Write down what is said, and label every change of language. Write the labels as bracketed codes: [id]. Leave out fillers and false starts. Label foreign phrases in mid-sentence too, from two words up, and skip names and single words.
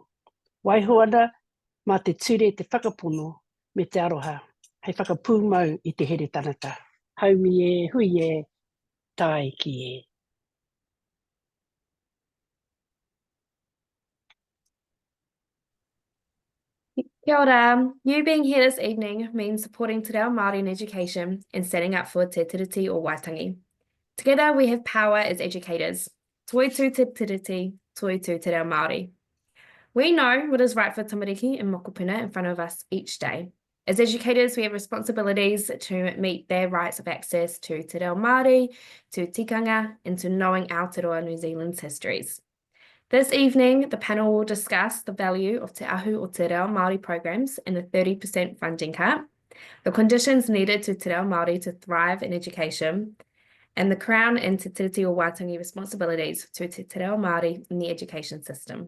[mi] Waihoana, mā te ture te whakapono me te aroha, hei whakapūmau i te here tanata. Haumi e, hui e, tai ki e. Kia ora. [en] You being here this evening means supporting Te Reo Māori in education and standing up for Te Tiriti or Waitangi. Together we have power as educators. [mi] Toi tū Te Tiriti, toi tū Te Reo Māori. [en] We know what is right for tamariki and mokopuna in front of us each day. As educators, we have responsibilities to meet their rights of access to Te Reo Māori, to tikanga, and to knowing Aotearoa New Zealand's histories. This evening, the panel will discuss the value of Te Ahu or Te Reo Māori programs and the 30% funding cap, the conditions needed to Te Reo Māori to thrive in education, and the Crown and Te Tiriti or Waitangi responsibilities to Te Reo Māori in the education system.